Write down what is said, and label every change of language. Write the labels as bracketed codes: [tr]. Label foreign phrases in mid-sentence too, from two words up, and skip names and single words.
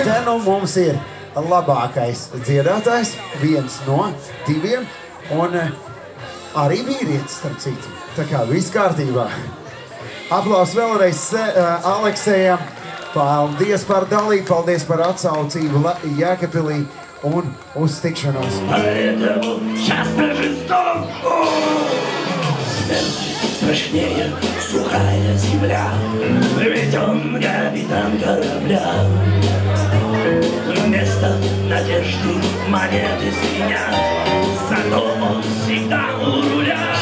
[lv] Te nu mums ir labākais dziedātājs, viens no diviem, un arī vīrietis, starp citu. Tā kā viss kārtībā. Aplaus vēlreiz Aleksejam. Paldies par dalību, paldies par atsaucību Jēkabpilī un uz tikšanos. [ru] Страшнее сухая земля, ведь он капитан корабля. Вместо надежды монеты звенят, зато он всегда у руля.